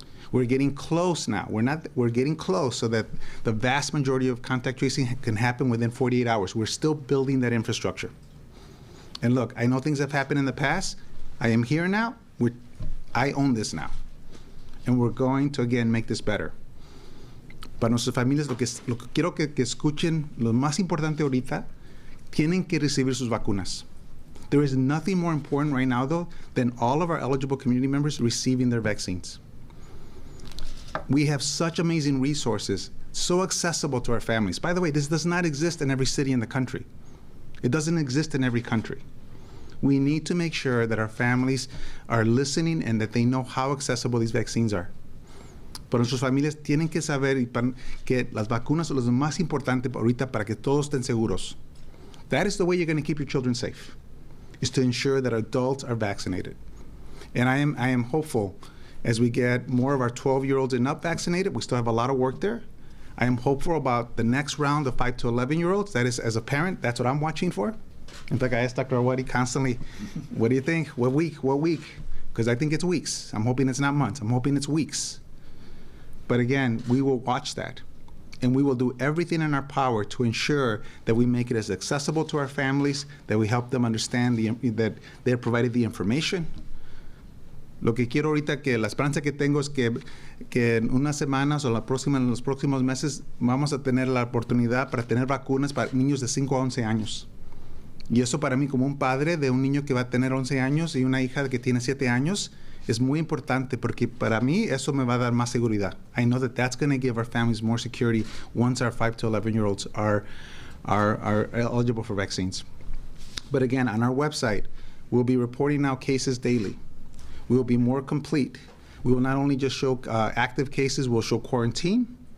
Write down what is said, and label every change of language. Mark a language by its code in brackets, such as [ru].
[en] We're getting close now. We're getting close so that the vast majority of contact tracing can happen within 48 hours. We're still building that infrastructure. And look, I know things have happened in the past. I am here now. I own this now. And we're going to, again, make this better. [es] Para nuestras familias, lo que quiero que escuchen, lo más importante ahorita, tienen que recibir sus vacunas. [en] There is nothing more important right now, though, than all of our eligible community members receiving their vaccines. We have such amazing resources, so accessible to our families. By the way, this does not exist in every city in the country. It doesn't exist in every country. We need to make sure that our families are listening and that they know how accessible these vaccines are. [es] Pero nuestras familias tienen que saber que las vacunas son lo más importante ahorita para que todos estén seguros. [en] That is the way you're going to keep your children safe, is to ensure that adults are vaccinated. And I am hopeful as we get more of our 12-year-olds and up vaccinated. We still have a lot of work there. I am hopeful about the next round of 5 to 11-year-olds. That is, as a parent, that's what I'm watching for. In fact, I ask Dr. Awadi constantly, what do you think? What week? Because I think it's weeks. I'm hoping it's not months. I'm hoping it's weeks. But again, we will watch that. And we will do everything in our power to ensure that we make it as accessible to our families, that we help them understand that they're provided the information. [es] Lo que quiero ahorita, que la esperanza que tengo es que en unas semanas o en los próximos meses vamos a tener la oportunidad para tener vacunas para niños de 5 a 11 años. Y eso para mí, como un padre de un niño que va a tener 11 años y una hija que tiene 7 años, es muy importante porque para mí eso me va a dar más seguridad. [en] I know that that's going to give our families more security once our 5 to 11-year-olds are eligible for vaccines. But again, on our website, we'll be reporting now cases daily. We will be more complete. We will not only just show active cases, we'll show quarantine.